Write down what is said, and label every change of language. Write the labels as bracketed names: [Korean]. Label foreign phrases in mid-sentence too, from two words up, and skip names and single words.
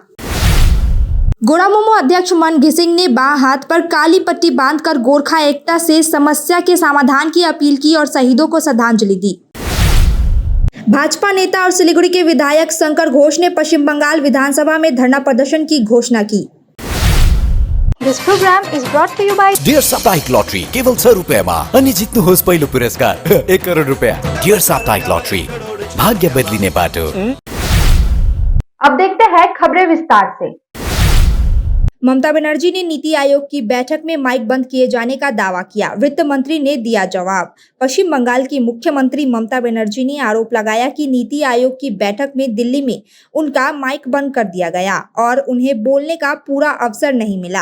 [Hindi] गोरामुमो अध्यक्ष मन घिसिंग ने बाएं हाथ पर काली पट्टी बांधकर गोरखा एकता से समस्या के समाधान की अपील की और शहीदों को श्रद्धांजलि दी। भाजपा नेता और सिलीगुड़ी के विधायक शंकर घोष ने पश्चिम बंगाल विधानसभा में धरना प्रदर्शन की घोषणा की। [English] This program is brought to you by [Nepali] डियर साप्ताहिक लॉटरी केवल 100 रुपयामा अनि जित्नुहोस् पहिलो पुरस्कार 1 करोड रुपया। डियर साप्ताहिक लॉटरी, भाग्य बदलिने बाटो। [Hindi] अब देखते हैं खबरें विस्तार से। ममता बनर्जी ने नीति आयोग की बैठक में माइक बंद किए जाने का दावा किया। वित्त मंत्री ने दिया जवाब। पश्चिम बंगाल की मुख्यमंत्री ममता बनर्जी ने आरोप लगाया कि नीति आयोग की बैठक में दिल्ली में उनका माइक बंद कर दिया गया और उन्हें बोलने का पूरा अवसर नहीं मिला।